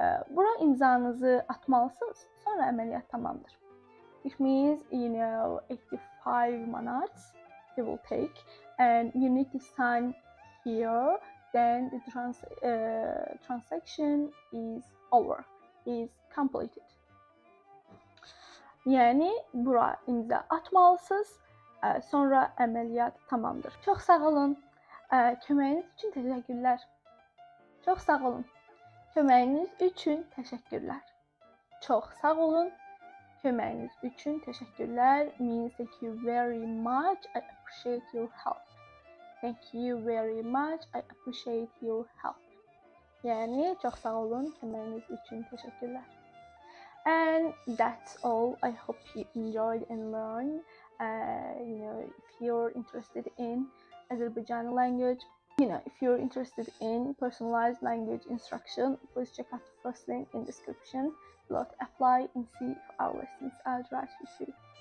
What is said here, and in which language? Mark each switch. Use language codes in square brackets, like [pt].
[az] Bura imzanızı atmalısınız, sonra əməliyyat tamamdır. [en] It means 85 manats it will take and you need to sign here, then the transaction is over, is completed. [az] Yəni bura imza atmalısınız, sonra əməliyyat tamamdır. Çox sağ olun. Köməyiniz üçün təşəkkürlər. Çox sağ olun. Köməyiniz üçün təşəkkürlər. Çox sağ olun. Köməyiniz üçün təşəkkürlər [en] means thank you very much. I appreciate your help. Thank you very much. I appreciate your help. [az] Yəni çox sağ olun. Köməyiniz üçün təşəkkürlər. [en] And that's all. I hope you enjoyed and learned. If you're interested in Azerbaijani language, if you're interested in personalized language instruction, please check out the first link in description below to apply and see if our lessons are right for you.